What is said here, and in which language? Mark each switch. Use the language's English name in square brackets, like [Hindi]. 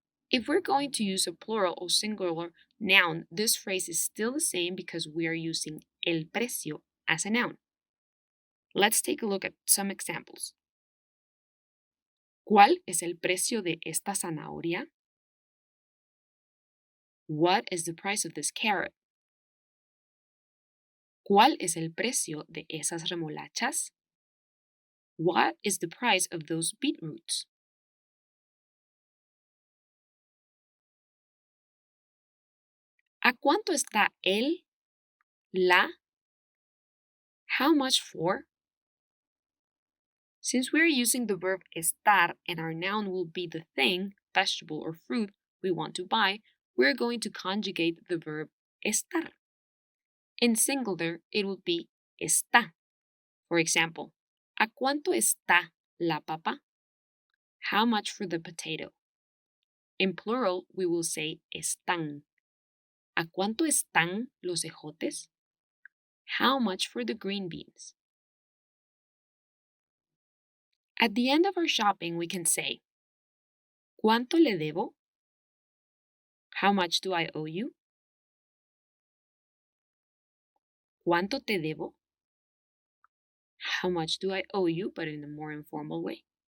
[English] If we're going to use a plural or singular noun, this phrase is still the same because we are using el precio as a noun. Let's take a look at some examples. [Spanish] ¿Cuál es el precio de esta zanahoria? [English] What is the price of this carrot? [Spanish] ¿Cuál es el precio de esas remolachas? [English] What is the price of those beetroots? [Spanish] ¿A cuánto está el, la? [English] How much for? Since we're using the verb estar and our noun will be the thing, vegetable, or fruit we want to buy, we're going to conjugate the verb estar. In singular, it will be está. For example, [Spanish] ¿a cuánto está la papa? [English] How much for the potato? In plural, we will say están. [Spanish] ¿A cuánto están los ejotes? [English] How much for the green beans? At the end of our shopping, we can say, ¿Cuánto le debo? How much do I owe you? [Spanish] ¿Cuánto te debo? [English] How much do I owe you, but in a more informal way?